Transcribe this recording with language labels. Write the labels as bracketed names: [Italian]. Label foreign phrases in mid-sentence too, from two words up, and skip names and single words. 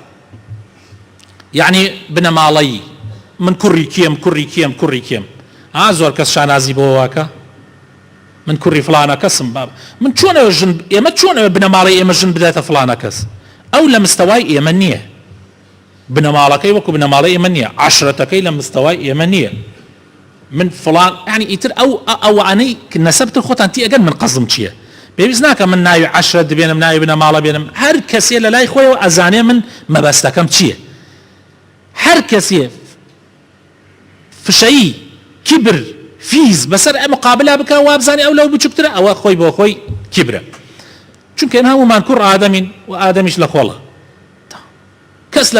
[Central Kurdish] یعنی بنەماڵەیی من کوڕی کێم زۆر کەس شانازی بۆ واکە من کوڕی فلانە کەسم باب من چۆنەوە ژن ئێمە چۆنەوە بنەماڵی ئێمە ژن بداتە فلانە کەس ئەو لە مستەوای ئێمە نییە بنەماڵەکەی وەکو بنەماڵی ئێمە نییە عەشرەتەکەی لە مستەوای ئێمە نییە من فلان يعني ئیتر ئەوانەی نەسەبتر خۆتان تی ئەگەن من قەزم چییە پێویست ناکە من ناوی عەشرەت بێنم ناوی بنەماڵە بێنم هەر کەسێ لە لای خۆیەوە ئەزانێ من مەبەستەکەم چییە هەر کەسێ فشەیی کیبر فیز بەسەر ئەم مقابلا بکە و وابزانێ ئەو لەو بچووکترە ئەوە خۆی بۆ خۆی کیبرە چونکە ئێمە هەموومان کوڕ ئادەمین و ئادەمیش لە خۆڵە کەس لە